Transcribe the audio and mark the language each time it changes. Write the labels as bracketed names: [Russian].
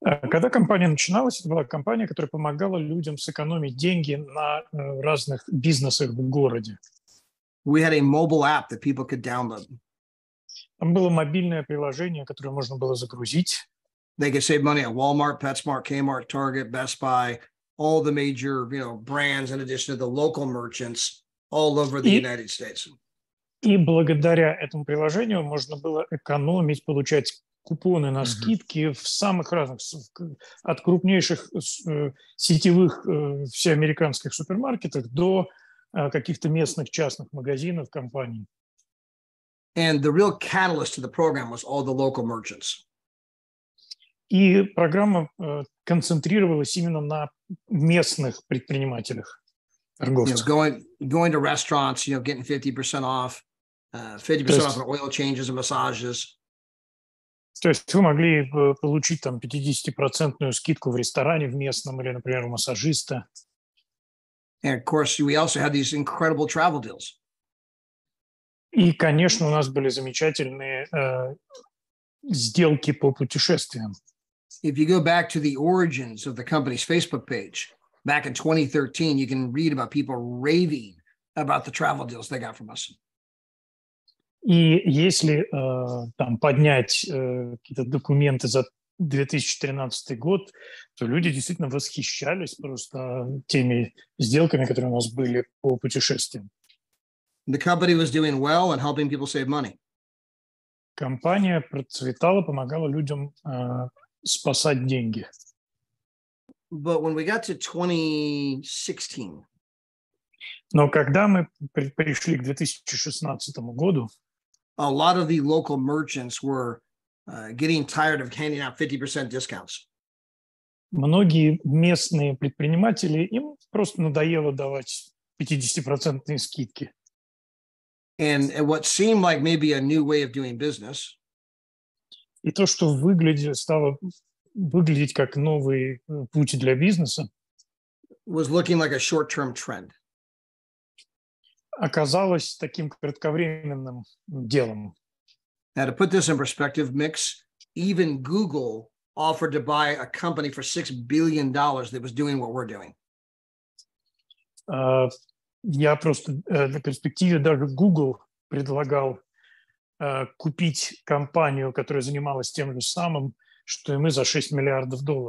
[Russian] Когда компания начиналась, это была компания, которая помогала людям сэкономить деньги на разных бизнесах в городе. [English] We had a mobile app that people could download. [Russian] Там было мобильное приложение, которое можно было загрузить. [English] They could save money at Walmart, PetSmart, Kmart, Target, Best Buy, all the major, brands, in addition to the local merchants all over the United States. [Russian] И благодаря этому приложению можно было экономить, получать купоны на скидки в самых разных, от крупнейших сетевых всеамериканских супермаркетов до каких-то местных частных магазинов, компаний. [English] And the real catalyst to the program was all the local merchants. [Russian] И программа концентрировалась именно на местных предпринимателях, торговцах. [English] Going to restaurants, getting 50% off, 50% off on oil changes and massages. [Russian] То есть вы могли получить там 50% скидку в ресторане в местном или, например, у массажиста. [English] And of course, we also had these incredible travel deals. [Russian] И, конечно, у нас были замечательные сделки по путешествиям. [English] If you go back to the origins of the company's Facebook page, back in 2013, you can read about people raving about the travel deals they got from us. [Russian] И если там поднять какие-то документы за 2013 год, то люди действительно восхищались просто теми сделками, которые у нас были по путешествиям. [English] The company was doing well and helping people save money. [Russian] Компания процветала, помогала людям спасать деньги. [English] But when we got to 2016, [Russian] Но когда мы пришли к 2016 году, [English] a lot of the local merchants were getting tired of handing out 50% discounts. [Russian] многие местные предприниматели, им просто надоело давать 50% скидки. [English] And what seemed like maybe a new way of doing business [Russian] И то, что стало выглядеть как новый путь для бизнеса, [English] was looking like a short-term trend. [Russian] оказалось таким кратковременным делом. [English] Now, to put this in perspective, Mix, even Google offered to buy a company for $6 billion that was doing what we're doing. [Russian] Я просто для перспективы даже Google предлагал купить компанию, которая занималась тем же самым, что и мы, за $6 миллиардов.